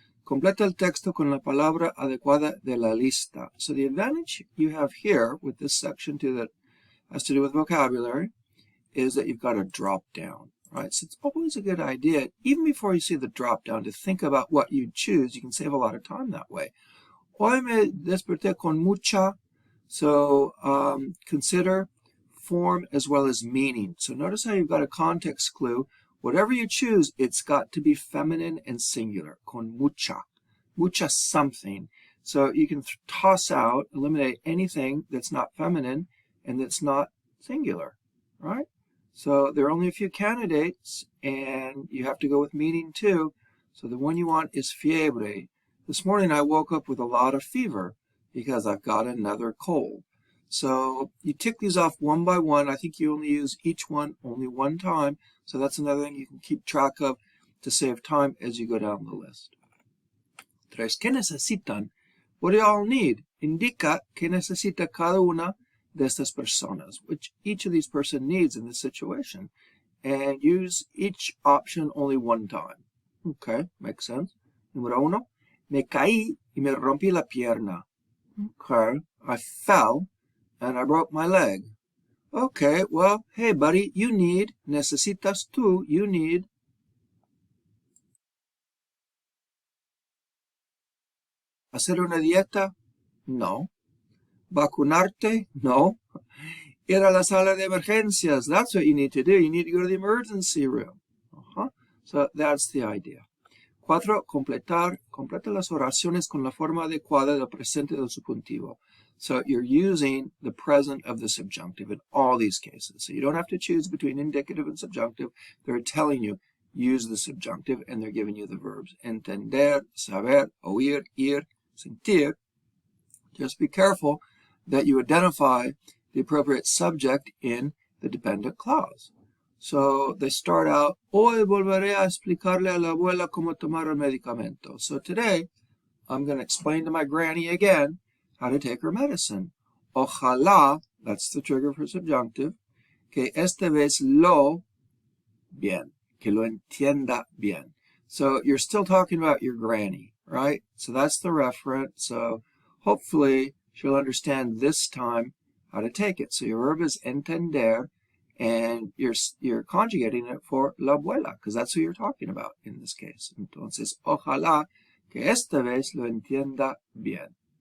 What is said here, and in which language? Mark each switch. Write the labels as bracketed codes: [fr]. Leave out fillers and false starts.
[es] Completa el texto con la palabra adecuada de la lista. [en] So the advantage you have here with this section too that has to do with vocabulary is that you've got a drop down. Right, so it's always a good idea, even before you see the drop down, to think about what you choose. You can save a lot of time that way. [es] Hoy me desperté con mucha. [en] So consider form as well as meaning. So notice how you've got a context clue. Whatever you choose, it's got to be feminine and singular. [es] Con mucha. [en] Mucha something. So you can toss out, eliminate anything that's not feminine and that's not singular. Right? So there are only a few candidates, and you have to go with meaning too. So the one you want is fiebre. This morning I woke up with a lot of fever because I've got another cold. So you tick these off one by one. I think you only use each one only one time. So that's another thing you can keep track of to save time as you go down the list. 3. [es] ¿Qué necesitan? [en] What do y'all need? [es] Indica que necesita cada una de estas personas, [en] which each of these person needs in this situation, and use each option only one time. Okay, makes sense. [es] Número 1, me caí y me rompí la pierna. [en] Okay, I fell and I broke my leg. Okay, well, hey buddy, you need, [es] necesitas tú, [en] you need. [es] ¿Hacer una dieta? No. ¿Vacunarte? No. Ir a la sala de emergencias. [en] That's what you need to do. You need to go to the emergency room. So that's the idea. 4. [es] Completa las oraciones con la forma adecuada del presente del subjuntivo. [en] So you're using the present of the subjunctive in all these cases. So you don't have to choose between indicative and subjunctive. They're telling you, use the subjunctive, and they're giving you the verbs. [es] Entender, saber, oír, ir, sentir. [en] Just be careful that you identify the appropriate subject in the dependent clause. So they start out, [es] hoy volveré a explicarle a la abuela cómo tomar el medicamento. [en] So today, I'm going to explain to my granny again how to take her medicine. [es] Ojalá, [en] that's the trigger for subjunctive, [es] que esta vez lo bien, que lo entienda bien. [en] So you're still talking about your granny, right? So that's the referent. So hopefully she'll understand this time how to take it. So your verb is entender, and you're conjugating it for [es] la abuela, [en] because that's who you're talking about in this case. [es] Entonces, ojalá que esta vez lo entienda bien.